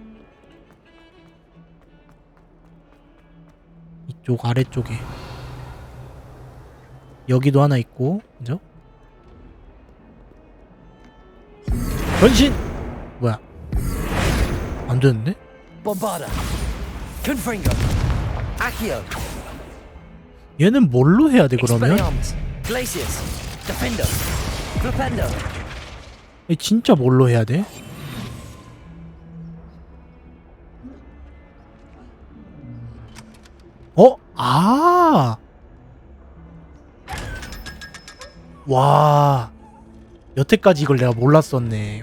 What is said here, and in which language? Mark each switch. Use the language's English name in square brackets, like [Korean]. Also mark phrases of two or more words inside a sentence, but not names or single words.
[Korean] 이쪽 아래쪽에 여기도 하나 있고, 그죠? 변신! 뭐야? 안 되는데? [Latin] Bombarda. Confringo. Accio. [Korean] 얘는 뭘로 해야 돼, 그러면? [Latin] Expelliarmus. Glacius. Defender. Flipendo. [Korean] 얘 진짜 뭘로 해야 돼? 아! 와. 여태까지 이걸 내가 몰랐었네.